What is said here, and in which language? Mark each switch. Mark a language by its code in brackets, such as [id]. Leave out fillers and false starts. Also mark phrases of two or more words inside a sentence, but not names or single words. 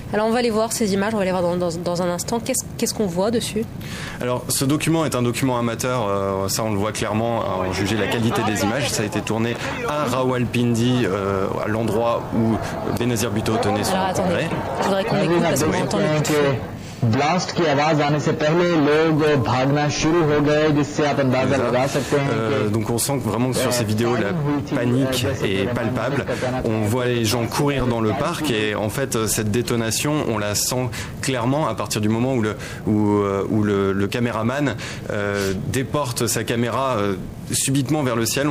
[fr] Alors on va aller voir ces images, on va les voir dans un instant. Qu'est-ce qu'on voit dessus? Alors ce document est un document amateur, ça on le voit clairement, en juger la qualité des images. Ça a été tourné à Rawalpindi, à l'endroit où Benazir Bhutto tenait son congrès. Je voudrais qu'on écoute parce qu'on entend le coup de feu. [hi] ब्लास्ट की आवाज आने से पहले लोग भागना शुरू हो गए जिससे आप अंदाजा लगा सकते हैं [fr] donc on sent vraiment que sur ces vidéos la panique est palpable. On voit les gens courir dans le parc et en fait cette détonation on la sent clairement à partir du moment où le caméraman déporte sa caméra subitement vers le ciel.